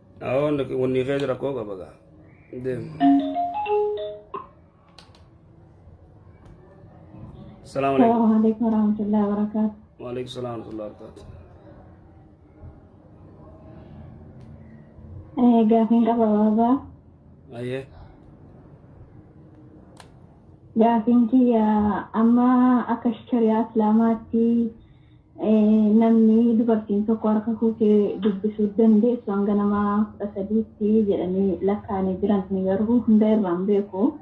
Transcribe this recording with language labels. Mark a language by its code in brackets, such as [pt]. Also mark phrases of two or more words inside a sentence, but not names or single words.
[ar] أهون وني غير ركوبة بقى دم. السلام عليكم. السلام عليكم ورحمة الله وبركاته. وعليكم السلام ورحمة الله وبركاته. [om] Gaaffiin qaba baba. [ar] أيه. [om] Gaaffiin kiyya amma akka shari'aa Islaamaatti namni dubartiin tokko harka fuutee dubbisuu dandeessu hanga nama 13tti jedhanii lakkaa'anii jiran ni garuu hunda irraan beeku.